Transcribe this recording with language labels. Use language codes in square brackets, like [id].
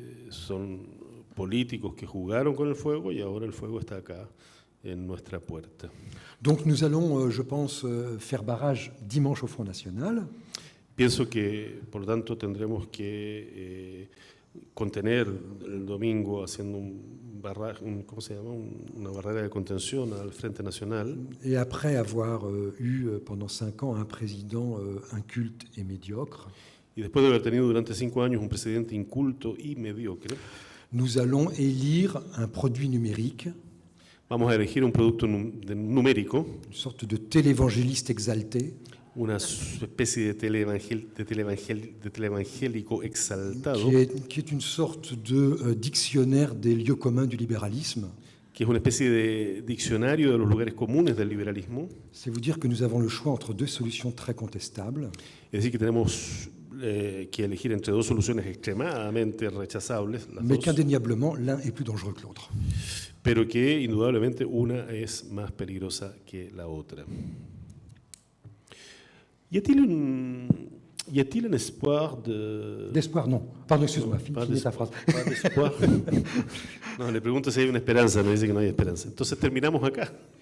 [es] Son políticos que jugaron con el fuego y ahora el fuego está acá en nuestra puerta. [fr] Donc nous allons, je pense, faire barrage dimanche au Front National. [es] Pienso que, por lo tanto, tendremos que contener el domingo haciendo ¿cómo se llama? Una barrera de contención al Frente Nacional. [fr] Et après avoir eu pendant 5 ans un président inculte et médiocre. [es] Y después de haber tenido durante 5 años un presidente inculto y mediocre. [fr] Nous allons élire un produit numérique. [es] Vamos a elegir un producto numérico. [fr] Une sorte de télévangéliste exalté. [es] Una especie de televangélico exaltado. [fr] Qui est une sorte de dictionnaire des lieux communs du libéralisme. [es] Que es una especie de diccionario de los lugares comunes del liberalismo. [fr] C'est vous dire que nous avons le choix entre deux solutions très contestables. [es] Es decir, que tenemos que elegir entre dos soluciones extremadamente rechazables. [fr] Mais qu'indéniablement, l'un est plus dangereux que l'autre. [es] Pero que indudablemente una es más peligrosa que la otra. [fr] Y a-t-il un espoir de... D'espoir, non. Pardon, excuse-moi, finis ta phrase. Pas d'espoir. [es] No, le pregunto si hay una esperanza, me dice que no hay esperanza. Entonces terminamos acá.